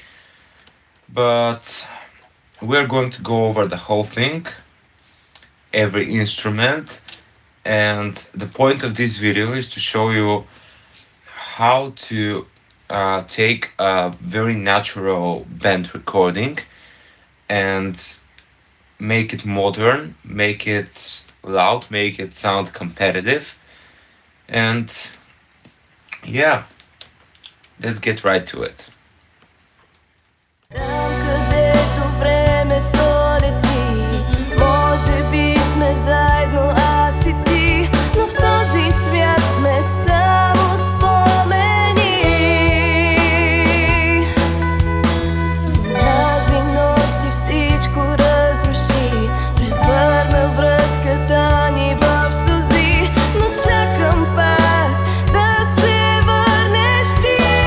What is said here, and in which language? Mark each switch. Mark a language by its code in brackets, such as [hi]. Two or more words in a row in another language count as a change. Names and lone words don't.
[en] But we're going to go over the whole thing, every instrument, and the point of this video is to show you how to take a very natural band recording and make it modern, make it loud, make it sound competitive, and yeah, let's get right to it. [bg] Там, където времето лети, може би сме заедно аз и ти, но в този свят сме само спомени. В тази нощ ти всичко разруши, превърна връзката ни в сълзи, но чакам пак да се върнеш ти.